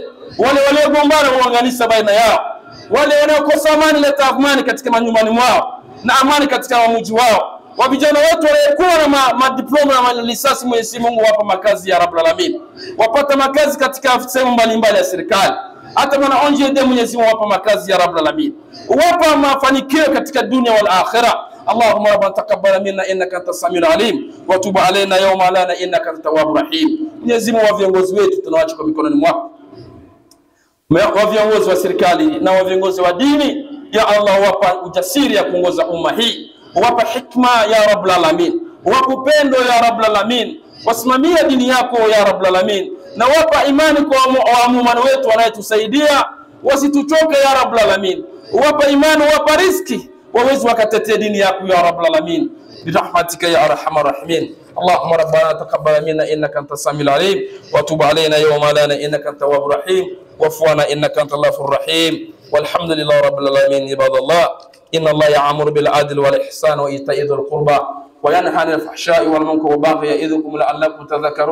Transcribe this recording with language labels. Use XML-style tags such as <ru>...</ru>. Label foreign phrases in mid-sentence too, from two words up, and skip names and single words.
<sw>Wale waliogombana uanganisha baina yao, wale wanaokosa amani leta amani katika manyumbani mwao na amani katika mji wao. Wavijana wetu waliokuwa na madiploma na malisasi, Mwenyezi Mungu wapa makazi</sw> <ar>يا رب العالمين,</ar> <sw>wapata makazi katika sehemu mbalimbali ya serikali. Hata wana onje Mwenyezi Mungu wapa makazi</sw> <ar>يا رب العالمين,</ar> <sw>wapa mafanikio katika dunia</sw> <ar>والآخرة. اللهم ربنا تقبل منا إنك أنت السميع العليم وتب علينا يوما لنا إنك أنت التواب الرحيم.</ar> <sw>Mwenyezi Mungu, wa viongozi wetu tunawaacha kwa mikononi mwako, wa viongozi wa serikali na wa viongozi wa dini.</sw> <ar>يا الله,</ar> <sw>wapa ujasiri ya kuongoza umma hii, wapa hikma</sw> <ar>يا رب العالمين,</ar> <sw>wapa upendo</sw> <ar>يا رب العالمين,</ar> <sw>wasimamia dini yako</sw> <ar>يا رب العالمين,</ar> <sw>na wapa imani kwa waumini wetu wanayetusaidia, wasituchoke</sw> <ar>يا رب العالمين.</ar> <sw>Wapa imani, wapa riziki, waweze wakatetea dini yako</sw> <ar>يا رب العالمين برحمتك يا أرحم الراحمين. اللهم ربنا تقبل منا إنك أنت السميع العليم وتب علينا يوما لنا إنك أنت التواب الرحيم واعف عنا إنك أنت الغفور الرحيم. والحمد لله رب العالمين. عباد الله، إن الله يأمر بالعدل والإحسان وإيتاء ذي القربى وينهى عن الفحشاء والمنكر والبغي يعظكم لعلكم تذكرون.</ar>